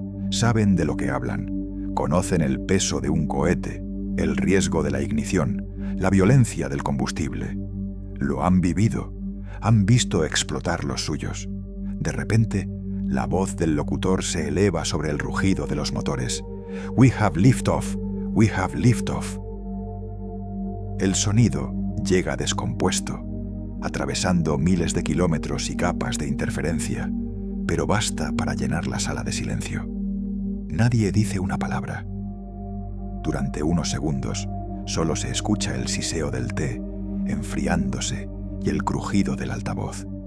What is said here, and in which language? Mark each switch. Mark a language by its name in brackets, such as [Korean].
[Spanish] Saben de lo que hablan. Conocen el peso de un cohete, el riesgo de la ignición, la violencia del combustible. Lo han vivido, han visto explotar los suyos. De repente, la voz del locutor se eleva sobre el rugido de los motores. [English] We have liftoff, we have liftoff. [Spanish] El sonido llega descompuesto, atravesando miles de kilómetros y capas de interferencia, pero basta para llenar la sala de silencio. Nadie dice una palabra. Durante unos segundos, solo se escucha el siseo del té, enfriándose, y el crujido del altavoz.